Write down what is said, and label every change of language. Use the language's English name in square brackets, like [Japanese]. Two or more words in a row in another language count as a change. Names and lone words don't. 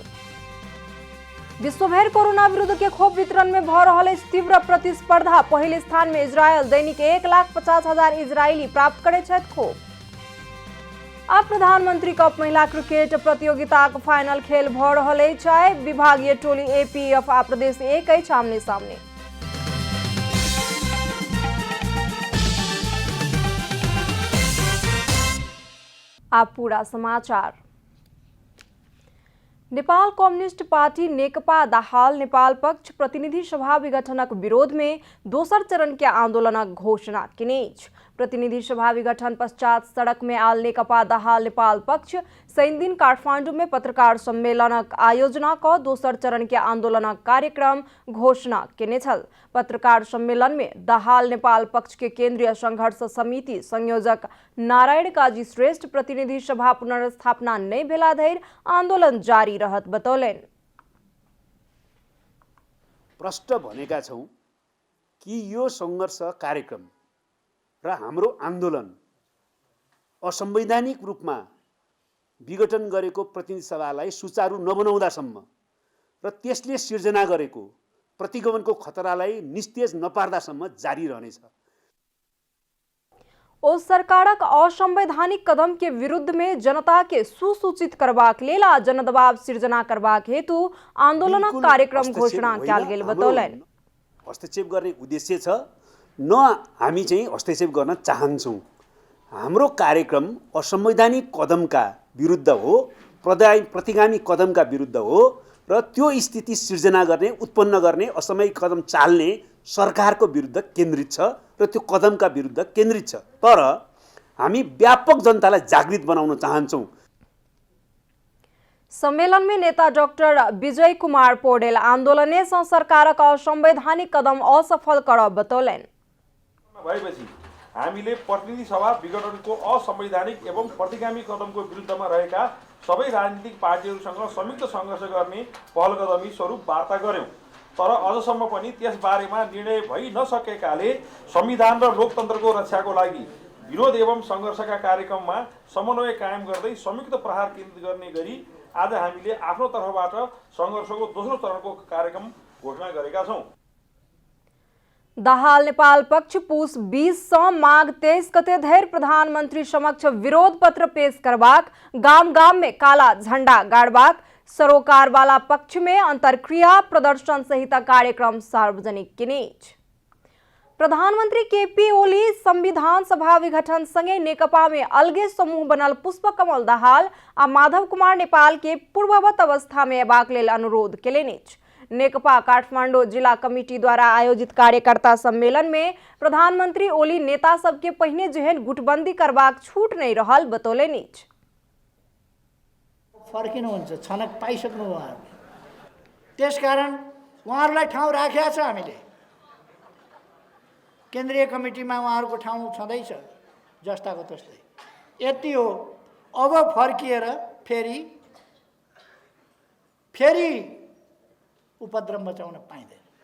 [Maithili] विश्वभर कोरोना विरुद्ध के खोप वितरण में भ रहल अछि तीव्र प्रतिस्पर्धा। पहिल स्थान में इजरायल। दैनिक 1,50,000 इजरायली प्राप्त करैत छथि खोप। अब प्रधानमंत्री कप महिला क्रिकेट प्रतियोगिताक फाइनल खेल भ रहल अछि। विभागीय टोली एपीएफ आ प्रदेश 1 अछि आमने सामने। आप पूरा समाचार। नेपाल कम्युनिस्ट पार्टी नेकपा दाहाल नेपाल पक्ष प्रतिनिधि सभा विघटनक विरोध में दोसर चरण के आंदोलनक घोषणा केने अछि। प्रतिनिधि सभा विघटन पश्चात सड़क में आयल नेकपा दाहाल नेपाल पक्ष शनि दिन काठमांडू में पत्रकार सम्मेलनक आयोजना क दोसर चरण के आंदोलनक कार्यक्रम घोषणा केने छल। पत्रकार सम्मेलन में दाहाल नेपाल पक्ष के केंद्रीय संघर्ष समिति संयोजक नारायण काजी श्रेष्ठ प्रतिनिधि सभा पुनर्स्थापना नहीं भेला धरि आंदोलन जारी रहत बतौलनि। [Nepali] प्रश्न भनेका छौं कि यो संघर्ष कार्यक्रम र हाम्रो आन्दोलन असंवैधानिक रूपमा विघटन गरेको प्रतिनिधि सभालाई सुचारू नबनाउँदासम्म र त्यसले सिर्जना गरेको प्रतिगमनको खतरालाई निस्तेज नपार्दासम्म जारी रहनेछ। [Maithili] ओ सरकारक असंवैधानिक कदम के विरुद्ध में जनता के सुसूचित करबाक लेल आ जनदबाव सिर्जना करबाक हेतु आंदोलनक कार्यक्रम घोषणा कयल गेल बतौलनि। [Nepali] हस्तक्षेप गर्ने उद्देश्य छ न हामी चाहिँ हस्तक्षेप गर्न चाहन्छौं। हाम्रो कार्यक्रम असंवैधानिक कदमका विरुद्ध हो, प्रतिगामी कदमका विरुद्ध हो र त्यो स्थिति सिर्जना गर्ने उत्पन्न गर्ने असामयिक कदम चाल्ने सरकारको विरुद्ध केन्द्रित छ र त्यो कदमका विरुद्ध केन्द्रित छ। तर हामी व्यापक जनतालाई जागृत बनाउन चाहन्छौं। [Maithili] सम्मेलन में नेता डाक्टर विजय कुमार पौडेल आंदोलने सँ सरकारक असंवैधानिक कदम असफल करब बतौलनि। [Nepali] भएपछि हामीले प्रतिनिधि सभा विघटनको असंवैधानिक एवं प्रतिगामी कदमको विरुद्धमा रहेका सबै राजनीतिक पार्टीहरूसँग संयुक्त सङ्घर्ष गर्ने पहलकदमी स्वरूप वार्ता गर्यौं। तर अझसम्म पनि त्यस बारेमा निर्णय भइ नसकेकाले संविधान र लोकतन्त्रको रक्षाको लागि विरोध एवं सङ्घर्षका कार्यक्रममा समन्वय कायम गर्दै संयुक्त प्रहार केन्द्रित गर्ने गरी आज हामीले आफ्नो तर्फबाट सङ्घर्षको दोस्रो चरणको कार्यक्रम घोषणा गरेका छौं। [Maithili] दाहाल नेपाल पक्ष पुस 20 सँ माघ 23 गते धरि प्रधानमंत्री समक्ष विरोध पत्र पेश करबाक, गाम गाम में काला झंडा गाड़बाक, सरोकार वाला पक्ष में अंतरक्रिया प्रदर्शन सहित कार्यक्रम सार्वजनिक केने अछि। प्रधानमंत्री केपी ओली संविधान सभा विघटन संगे नेकपा में अलगे समूह बनल पुष्पकमल दाहाल आ माधव कुमार नेपाल के पूर्ववत अवस्था में अयबाक लेल अनुरोध केलनि अछि। नेकपा काठमांडू जिला कमिटी द्वारा आयोजित कार्यकर्ता सम्मेलन में प्रधानमंत्री ओली नेता सबके पहिने जेहन गुटबंदी करबाक छूट नहीं रहल बतौलनि। [Nepali] फर्किनुहुन्छ, छनक पाइसक्नु उहाँहरूले। त्यसकारण उहाँहरूलाई ठाउँ राखेका छ हामीले। केन्द्रीय कमिटीमा उहाँहरूको ठाउँ छँदैछ जस्ताको तस्तै। यति हो, अब फर्किएर फेरि उपद्रव मचाउन पाइँदैन।